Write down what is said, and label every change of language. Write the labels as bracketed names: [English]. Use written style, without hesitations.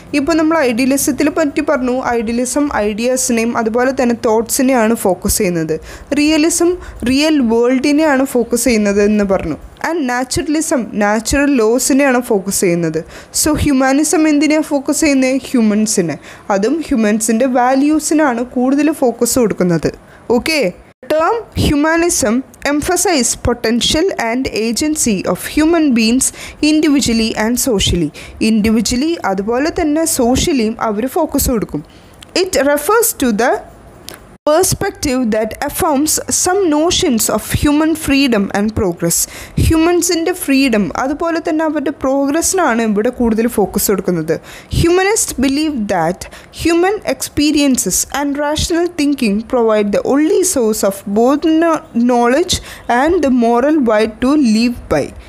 [Malayalam] ഇപ്പോൾ നമ്മൾ ഐഡിയലിസത്തിൽ പറ്റി പറഞ്ഞു. ഐഡിയലിസം ഐഡിയാസിനെയും അതുപോലെ തന്നെ തോട്ട്സിനെയാണ് ഫോക്കസ് ചെയ്യുന്നത്. റിയലിസം റിയൽ വേൾഡിനെയാണ് ഫോക്കസ് ചെയ്യുന്നത് എന്ന് പറഞ്ഞു. ആൻഡ് നാച്ചുറലിസം നാച്ചുറൽ ലോസിനെയാണ് ഫോക്കസ് ചെയ്യുന്നത്. സോ ഹ്യൂമാനിസം എന്തിനാണ് ഫോക്കസ് ചെയ്യുന്നത്? ഹ്യൂമൻസിനെ, അതും ഹ്യൂമൻസിൻ്റെ വാല്യൂസിനാണ് കൂടുതൽ ഫോക്കസ് കൊടുക്കുന്നത്. [English] Okay, term humanism emphasize potential and agency of human beings individually and socially. [Malayalam] Individually അതുപോലെ തന്നെ സോഷ്യലിയും അവർ ഫോക്കസ് കൊടുക്കും. [English] It refers to the perspective that affirms some notions of human freedom and progress. [Malayalam] ഹ്യൂമൻസിൻ്റെ freedom അതുപോലെ തന്നെ അവരുടെ പ്രോഗ്രസ്സിനാണ് ഇവിടെ കൂടുതൽ focus കൊടുക്കുന്നത്. [English] Humanist believe that human experiences and rational thinking provide the only source of both knowledge and the moral guide to live by.